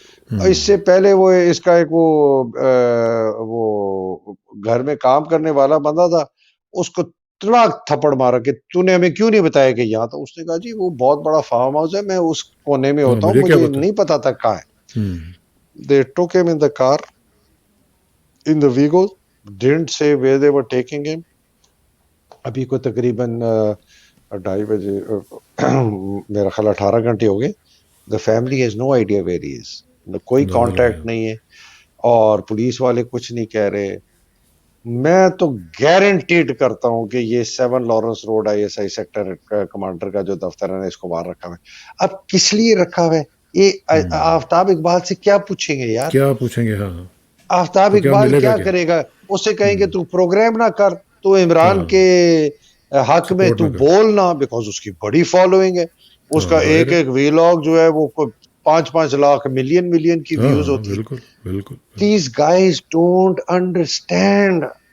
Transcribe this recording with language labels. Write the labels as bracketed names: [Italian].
[Urdu] اس سے پہلے وہ اس کا ایک وہ گھر میں کام کرنے والا بندہ تھا, اس کو تڑاک تھپڑ مارا کہ تو نے ہمیں کیوں نہیں بتایا کہ یہاں. تو اس نے کہا جی وہ بہت بڑا فارم ہاؤس ہے, میں اس کونے میں ہوتا ہوں, مجھے نہیں پتا تھا کہاں ہے. [English] They took him in the car in the Vigo, didn't say where they were taking him. [Urdu] ابھی کو تقریباً 2:30 بجے, میرا خیال 18 گھنٹے ہو گئے. [English] The family has no idea where he is, [Urdu] کوئی کانٹیکٹ نہیں ہے, اور پولیس والے کچھ نہیں کہہ رہے. میں تو گارنٹیڈ کرتا ہوں کہ یہ 7 Lawrence road I S I sector commander کا جو دفتر ہے نا, اس کو باہر رکھا ہوا ہے. اب کس لیے رکھا ہوا ہے یہ؟ آفتاب اقبال سے کیا پوچھیں گے یار, کیا پوچھیں گے؟ ہاں, آفتاب اقبال کیا کرے گا؟ اس سے کہیں گے تو پروگرام نہ کر, تو عمران کے حق میں تو بولنا, بیکاز اس کی بڑی فالوئنگ ہے, اس کا ایک ویلاگ جو ہے وہ 5-5 لاکھ ملین کی ویوز ہوتی ہے. بالکل. [English] These guys don't understand.